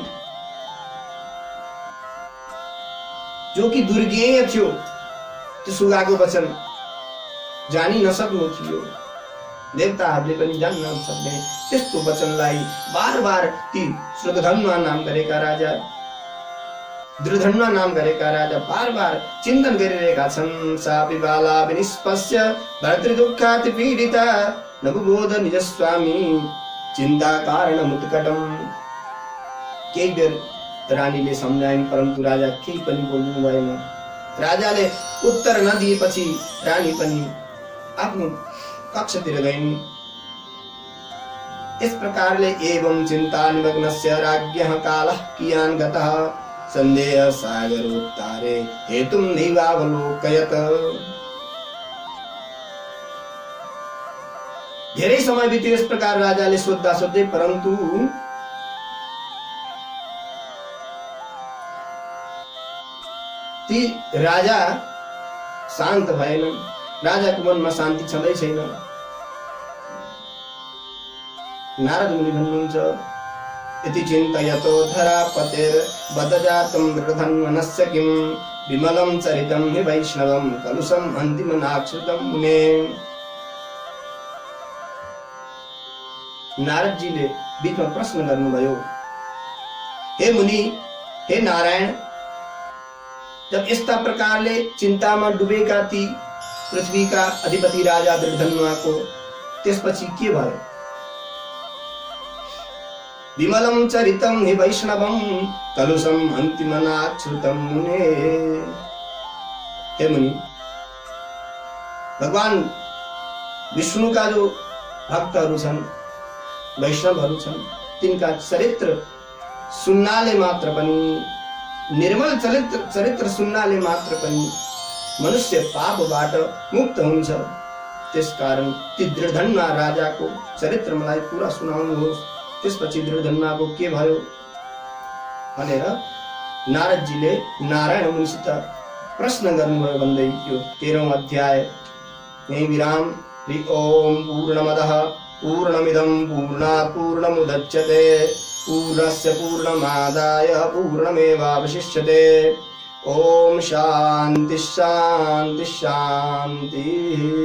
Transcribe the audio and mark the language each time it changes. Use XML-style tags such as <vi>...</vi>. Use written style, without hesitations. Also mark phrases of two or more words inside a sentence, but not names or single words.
<ne>जो कि दुर्गेय थियो, त्यो सुगाको वचन जानी नसक्नु थियो, देवताहरूले पनि जान्न नसक्ने त्यस्तो वचनलाई बार बार ती श्रुतधन्वा नाम गरेका राजा, दृढधन्वा नाम गरेका राजा बार बार चिन्तन गरिरहेका छन्।</ne> <sa>सा विबाला विनिष्पस्य भर्तृदुःखात् पीडिता नबुबोध निज स्वामी चिन्ता कारणम् उत्कटम्।</sa> <ne>केही बेर रानीले सम्झाइन्, परन्तु राजा केही पनि बोल्नु भएन। राजाले उत्तर नदिएपछि रानी पनि आफ्नो कक्षतिर गइन्।</ne> <sa>इस प्रकारले एवं चिन्ता निमग्नस्य राज्ञः कालः कियान् गतः सन्देह सागरोत्तारे हेतुं नैवावलोकयत्।</sa> <ne>धेरै समय बित्यो यस प्रकार राजाले सोध्दा सोध्दै, परन्तु ती राजा शान्त भएनन्। राजाको मनमा शान्ति छँदै छैन। नारद मुनि भन्नुहुन्छ,</ne> <sa>यति चिन्तयतो धरापतेर् बदजातं दृढधन्वनस्य किं विमलं चरितं हि वैष्णवं कलुषम् अन्तिमनाक्षुतं मुने।</sa> <ne>नारदजीले बीचमा प्रश्न गर्नुभयो, हे मुनि, हे नारायण, जब यस्ता प्रकारले चिन्तामा डुबेका ती पृथ्वीका अधिपति राजा दृढधन्वाको त्यसपछि के भयो?</ne> <sa>विमलं चरितं हि वैष्णवं कलुषम् अन्तिमनाच्छ्रुतं मुने।</sa> <ne>हे मुनि, भगवान विष्णुका जो भक्तहरू छन्, वैष्णवहरू छन्, तिनका चरित्र सुन्नाले मात्र पनि, निर्मल चरित्र सुन्नाले मात्र पनि मनुष्य पापबाट मुक्त हुन्छ। त्यसकारण ती दृढधन्वा राजाको चरित्र मलाई पुरा सुनाउनुहोस्। त्यसपछि दृढधन्वाको के भयो भनेर नारदजीले नारायण मुनिसित प्रश्न गर्नुभयो भन्दै यो 13औं अध्याय यही विराम।</ne> <sa>हरि ओम पूर्णमदः पूर्णमिदं पूर्णात् पूर्णमुदच्यते पूर्णस्य पूर्णमादाय पूर्णमेवावशिष्यते। ओम शांति शांति शांति।</sa>